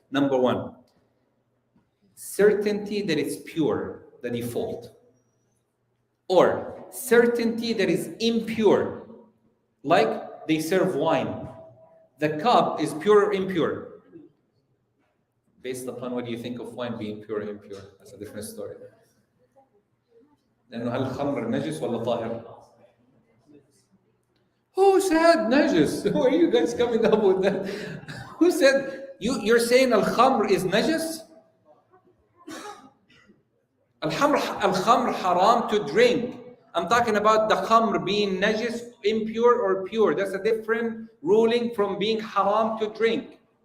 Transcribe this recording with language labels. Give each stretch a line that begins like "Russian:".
English: Number 1, certainty that it's pure, the default. Or certainty that is impure, like they serve wine. The cup is pure or impure? Based upon what do you think of wine being pure or impure? That's a different story.
Arabic: لأنه هل الخمر نجس ولا طاهر؟
English: Who said najis? Who are you guys coming up with that? Who said you're saying al-khamr is najis? Al-khamr haram to drink. I'm talking about the khamr being najis, impure or pure. That's a different ruling from being haram to drink.